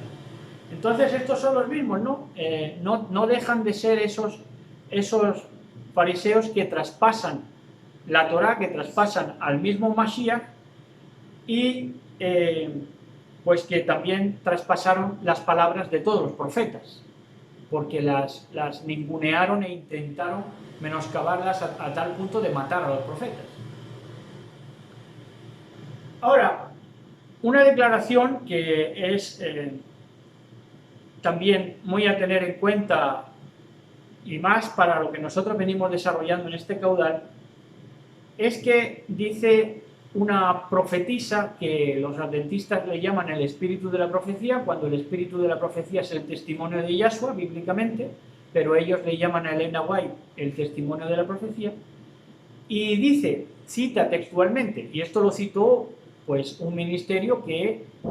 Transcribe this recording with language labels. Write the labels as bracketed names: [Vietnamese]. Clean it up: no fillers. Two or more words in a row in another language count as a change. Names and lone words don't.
[Spanish] Entonces estos son los mismos, ¿no? No dejan de ser esos fariseos que traspasan la Torá, que traspasan al mismo Mashiach y pues que también traspasaron las palabras de todos los profetas, porque las ningunearon e intentaron menoscabarlas a tal punto de matar a los profetas. Ahora, una declaración que es también muy a tener en cuenta, y más para lo que nosotros venimos desarrollando en este caudal, es que dice una profetisa que los adventistas le llaman el espíritu de la profecía, cuando el espíritu de la profecía es el testimonio de Yahshua, bíblicamente, pero ellos le llaman a Elena White el testimonio de la profecía, y dice, cita textualmente, y esto lo citó pues un ministerio que